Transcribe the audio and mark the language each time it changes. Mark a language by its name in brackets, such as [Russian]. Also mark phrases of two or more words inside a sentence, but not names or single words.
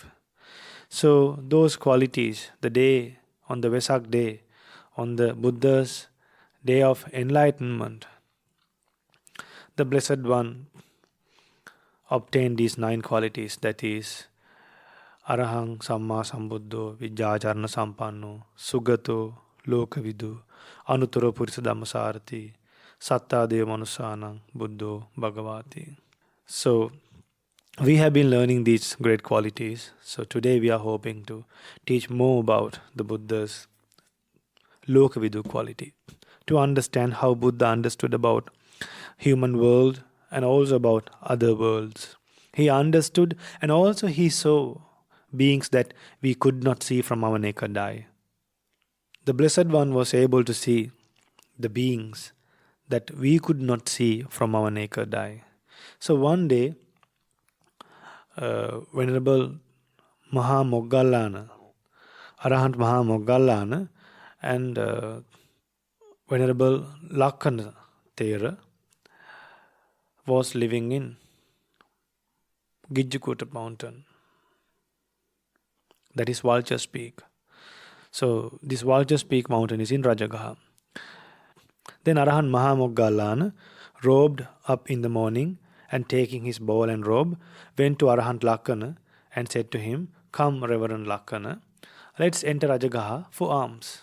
[English] So those qualities, the day, on the Vesak day, on the Buddha's day of enlightenment, the Blessed One obtained these 9 qualities, that is, [Pali] Arahant Samma Sambuddho, Vijjācarana Sampanno, Sugato, Lokavidu, Anuttaro Purisa Dhammasarathi, Satta Deva Manusanang, Buddho, Bhagavati. [English] So, we have been learning these great qualities. So, today we are hoping to teach more about the Buddha's Lokavidu quality, to understand how Buddha understood about human world and also about other worlds. He understood and also he saw beings that we could not see from our naked eye. The Blessed One was able to see the beings that we could not see from our naked eye. So one day, Venerable Maha Moggallana, Arahant Maha Moggallana, and Venerable Lakkhana Thera was living in Gijjakuta mountain, that is Vulture's Peak. So this Vulture's Peak mountain is in Rajagaha. Then Arahant Maha Moggallana robed up in the morning and taking his bowl and robe, went to Arahant Lakkhana and said to him, "Come, Reverend Lakkhana, let's enter Rajagaha for alms."